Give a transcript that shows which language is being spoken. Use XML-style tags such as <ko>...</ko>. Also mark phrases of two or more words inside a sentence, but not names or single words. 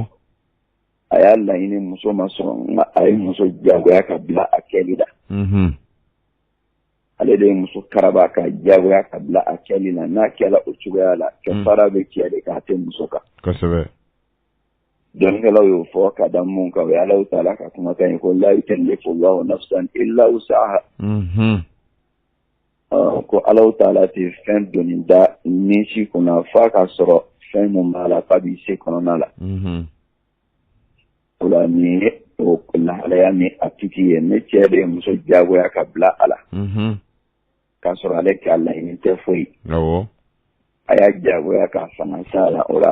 <bm>a y'a laɲini muso ma sɔn nka a ye muso jagoya ka bila a kɛli la ale de ye muso karaba ka jagoya ka bila a kɛli la n'a kɛla o cogoya la kɛfara bɛ cɛ de k'a tɛ muso kan kosɛbɛ dɔnnikɛlaw y'o fɔ ka da mun kan o ye Alahu Taala ka kumakan ye ko</bm> <ar>لا يكلف الله نفسا إلا وسعها</ar> <bm>ko Alahu Taala tɛ fɛn donni da ni si kunna f'a ka sɔrɔ fɛn mun b'a la k'a b'i se kɔnɔna la o la nin ye o lahalaya ni a tigi ye ne cɛ de ye muso jagoya ka bila a la k'a sɔrɔ ale k'a laɲini tɛ foyi a y'a jagoya k'a fanga s'a la o la</bm>